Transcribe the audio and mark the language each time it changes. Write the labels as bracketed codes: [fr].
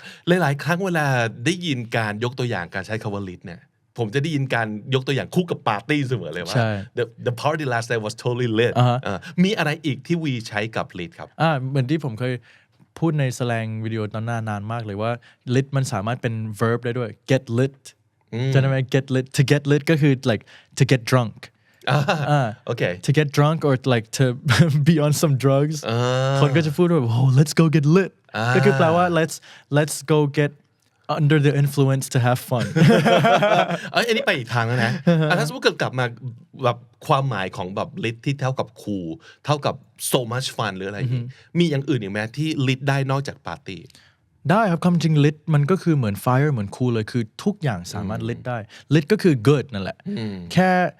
[th] หลายๆครั้งเวลาได้ยินการยกตัวอย่างการใช้คำว่า lit เนี่ยผมจะได้ยินการยกตัวอย่างคู่กับปาร์ตี้เสมอเลยว่า [en] the party last night was totally lit [th] มีอะไรอีกที่วีใช้กับ lit ครับ เหมือนที่ผมเคยพูดในสแลงวิดีโอตอนนานมากเลยว่า lit มันสามารถเป็น verb ได้ด้วย get lit จะได้ไหม get lit to get lit ก็คือ [en] like to get drunk okay to get drunk or like to be on some drugs [th] คนก็จะพูดว่า [en] oh let's go get lit [th] ก็คือแปลว่า [en] let's go get under the influence to have fun [th] อันนี้ไปอีกทางแล้วนะถ้าสมมติเกิดกลับมาแบบความหมายของแบบ lit ที่เท่ากับ cool เท่ากับ so much fun หรืออะไรอย่างนี้มีอย่างอื่นอีกไหมที่ lit ได้นอกจากปาร์ตี้ ได้ครับคำจริง lit มันก็คือเหมือน fire เหมือน cool เลยคือทุกอย่างสามารถ lit ได้ lit ก็คือ good นั่นแหละแค่